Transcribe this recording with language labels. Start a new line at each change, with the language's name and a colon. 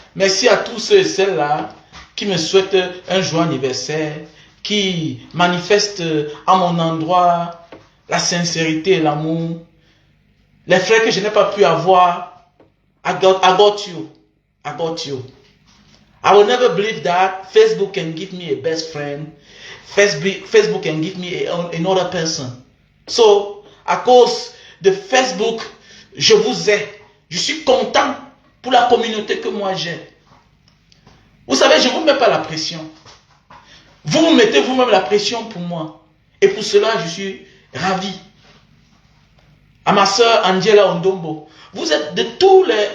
French: Merci à tous ceux et celles-là qui me souhaitent un joyeux anniversaire, qui manifestent à mon endroit la sincérité et l'amour. Les frères que je n'ai pas pu avoir,
English: I got you. I got you. I will never believe that Facebook can give me a best friend. Facebook can give me another person.
French: So, à cause de Facebook, je vous ai. Je suis content pour la communauté que moi j'ai. Vous savez, je ne vous mets pas la pression. Vous vous mettez vous-même la pression pour moi. Et pour cela, je suis ravi. À ma soeur Angela Ondombo. Vous êtes de tous